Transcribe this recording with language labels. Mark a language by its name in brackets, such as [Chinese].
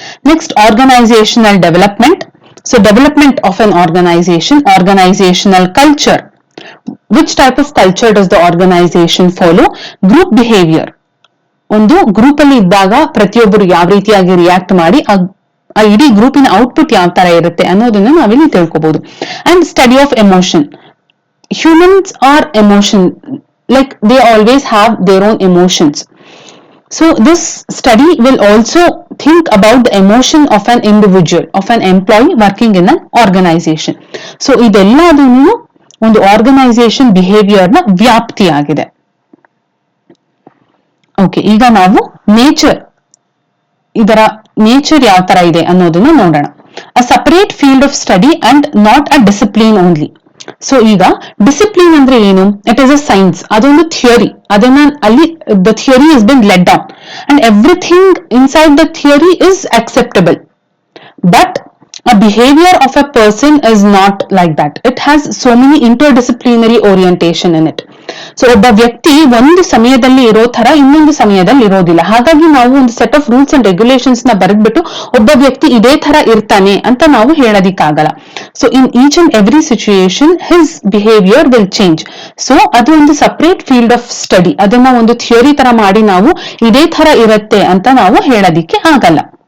[English] Next organisational development. So development of an organisation, organisational culture. Which type of culture does the organisation follow? Group behaviour, [Kannada] ಒಂದು group ಅಲ್ಲಿ ಇದ್ದಾಗ ಪ್ರತಿಯೊಬ್ಬರು ಯಾವ ರೀತಿಯಾಗಿ react ಮಾಡಿ ಆ ಇಡೀ ಗ್ರೂಪಿನ ಔಟ್ಪುಟ್ ಯಾವ ತರ ಇರುತ್ತೆ ಅನ್ನೋದನ್ನ ನಾವಿಲ್ಲಿ ತಿಳ್ಕೊಬಹುದು. [English] And study of emotion, humans are emotion, like they always have their own emotions. So this study will also think about the emotion of an individual, of an employee working in an organization. [Kannada] So ಇದೆಲ್ಲದನ್ನು ಒಂದು organisation behaviour ನ ವ್ಯಾಪ್ತಿ ಆಗಿದೆ. Okay, ಈಗ ನಾವು nature, ಇದರ nature ಯಾವ ತರ ಇದೆ ಅನ್ನೋದನ್ನ ನೋಡೋಣ. [English] A separate field of study and not a discipline only. [Kannada] So ಈಗ ಡಿಸಿಪ್ಲಿನ್ ಅಂದ್ರೆ ಏನು? [English] it is a science, [Kannada] ಅದೊಂದು ಥಿಯರಿ. ಅದನ್ನ ಅಲ್ಲಿ [English] The theory is been laid down and everything inside the theory is acceptable. But a behavior of a person is not like that. It has so many interdisciplinary orientation in it. [Kannada] So ಒಬ್ಬ ವ್ಯಕ್ತಿ ಒಂದು ಸಮಯದಲ್ಲಿ ಇರೋ ತರ ಇನ್ನೊಂದು ಸಮಯದಲ್ಲಿ ಇರೋದಿಲ್ಲ. ಹಾಗಾಗಿ ನಾವು ಒಂದು set of rules and regulations ನ ಬರೆದ್ಬಿಟ್ಟು ಒಬ್ಬ ವ್ಯಕ್ತಿ ಇದೇ ತರ ಇರ್ತಾನೆ ಅಂತ ನಾವು ಹೇಳೋದಿಕ್ಕಾಗಲ್ಲ. [English] So in each and every situation his behaviour will change. [Kannada] So ಅದು ಒಂದು [English] Separate field of study. [Kannada] ಅದನ್ನ ಒಂದು ಥಿಯರಿ ತರ ಮಾಡಿ ನಾವು ಇದೇ ತರ ಇರುತ್ತೆ ಅಂತ ನಾವು ಹೇಳೋದಿಕ್ಕೆ ಆಗಲ್ಲ.